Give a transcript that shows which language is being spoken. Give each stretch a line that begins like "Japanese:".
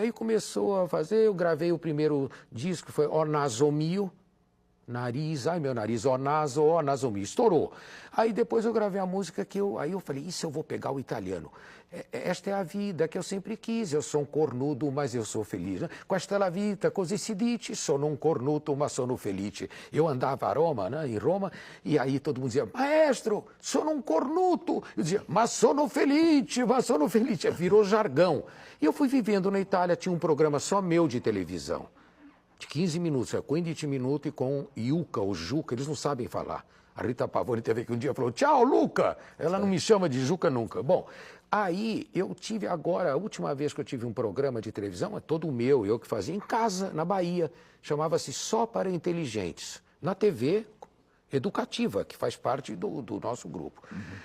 Portuguese: Aí começou a fazer, eu gravei o primeiro disco, que foi O Naso Mio. Nariz, ai meu nariz,
Italian: ó naso mio,
Portuguese: estourou. Aí depois eu gravei a música aí eu falei, isso eu vou pegar o italiano. Esta é a vida que eu sempre quis, eu sou um cornudo, mas eu sou feliz.
Italian: Questa è la vita, così si dice, sono un cornuto, ma sono felice.
Portuguese: Eu andava a Roma, né, em Roma, e aí todo mundo dizia,
Italian: maestro, sono um cornuto.
Portuguese: Eu dizia, mas
Italian: sono felice, mas sono felice.
Portuguese: Virou jargão. E eu fui vivendo na Itália, tinha um programa só meu de televisão. De 15 minutos, 15 minutos e com Juca ou Juca, eles não sabem falar. A Rita Pavone teve aqui um dia e falou, tchau, Luca! Ela não me chama de Juca nunca. Bom, aí eu tive agora, a última vez que eu tive um programa de televisão, é todo meu, eu que fazia, em casa, na Bahia, chamava-se Só para Inteligentes, na TV educativa, que faz parte do nosso grupo. Uhum.